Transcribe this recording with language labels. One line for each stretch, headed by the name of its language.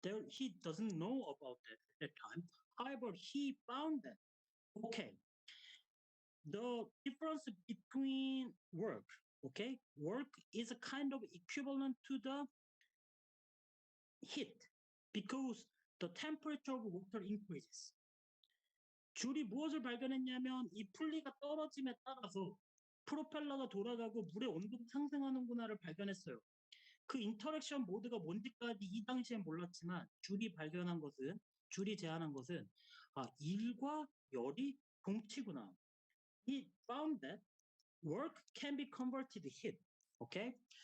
English: He doesn't know about that at that time. However, he found that, okay, the difference between work, okay, work is a kind of equivalent to the heat because the temperature of water increases.
Korean: 줄이 무엇을 발견했냐면 이 풀리가 떨어짐에 따라서 프로펠러가 돌아가고 물의 온도가 상승하는구나를 발견했어요. 그 인터랙션 모드가 뭔지까지 이 당시엔 몰랐지만 줄이 제안한 것은 일과 열이 동치구나.
English: He found that work can be converted to heat. Okay?